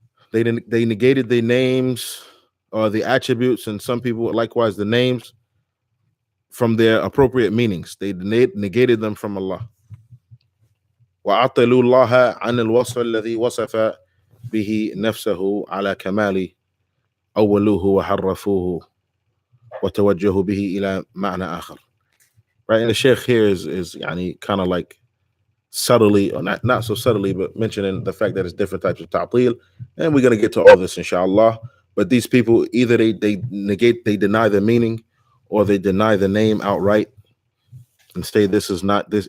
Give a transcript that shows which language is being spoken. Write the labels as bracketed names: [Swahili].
[English] They negated the names or the attributes, and some people likewise the names, from their appropriate meanings. They negated them from Allah. [Arabic] وعطلوا الله عن الوصف الذي وصف به نفسه على كمال أولوه وحرفوه وتوجهوا به إلى معنى آخر. [English] Right, and the Sheikh here is يعني kind of like subtly, or not so subtly, but mentioning the fact that it's different types of ta'til, and we're going to get to all this inshallah. But these people, either they negate, they deny the meaning, or they deny the name outright and say this is not this.